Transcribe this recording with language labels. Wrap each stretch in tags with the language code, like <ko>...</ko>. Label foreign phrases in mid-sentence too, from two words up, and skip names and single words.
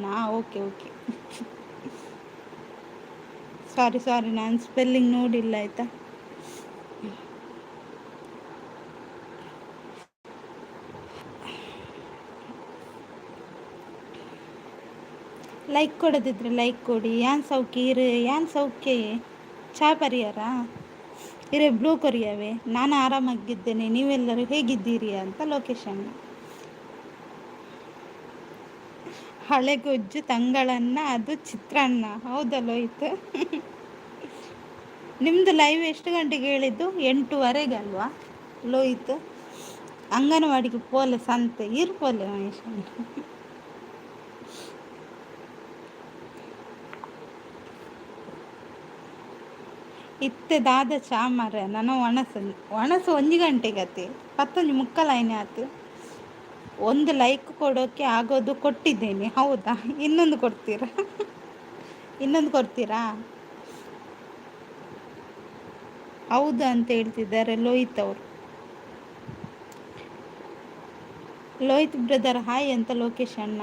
<en>okay okay, sorry</en> <kn>ನಾನು ಸ್ಪೆಲ್ಲಿಂಗ್ ನೋಡಿಲ್ಲ ಆಯಿತಾ. ಲೈಕ್ ಕೊಡೋದಿದ್ರೆ ಲೈಕ್ ಕೊಡಿ.</kn> <tcy>ಯಾನ್ ಸೌಖ್ಯ ಇರು, ಯಾನ್ ಸೌಖ್ಯ ಚಾ ಪರಿಹಾರ ಇರೇ ಬ್ಲೂ ಕೊರಿಯಾವೆ.</tcy> <kn>ನಾನು ಆರಾಮಾಗಿದ್ದೇನೆ, ನೀವೆಲ್ಲರೂ ಹೇಗಿದ್ದೀರಿ ಅಂತ ಲೋಕೇಶ್ ಅಣ್ಣ. ಹಳೆ ಗೊಜ್ಜು ತಂಗಳನ್ನ, ಅದು ಚಿತ್ರಾನ್ನ. ಹೌದಲ್ಲ ಹೋಯ್ತು. ನಿಮ್ಮದು ಲೈವ್ ಎಷ್ಟು ಗಂಟೆಗೆ ಹೇಳಿದ್ದು? 8:30 ಅಲ್ವಾ ಲೋಹಿತ್?</kn> <tcy>ಅಂಗನವಾಡಿಗೆ ಪೋಲೆ ಸಂತೆ ಇರ್ಪೋಲೆ ಮಹೇಶ್ ಅಣ್ಣ. ಇತ್ತೆ ದಾದ ಚಾ ಮಾರ ನಾನು ಒಣಸು 1 ಗಂಟೆಗೆ ಆತಿ 11:45 ಆತು.</tcy> <kn>1 ಲೈಕ್ ಕೊಡೋಕ್ಕೆ ಆಗೋದು ಕೊಟ್ಟಿದ್ದೇನೆ. ಹೌದಾ, ಇನ್ನೊಂದು ಕೊಡ್ತೀರಾ? ಹೌದು ಅಂತ ಹೇಳ್ತಿದ್ದಾರೆ ಲೋಹಿತ್ ಅವರು. ಲೋಹಿತ್</kn> <en>brother hi</en> <kn>ಅಂತ ಲೋಕೇಶ್ ಅಣ್ಣ.</kn>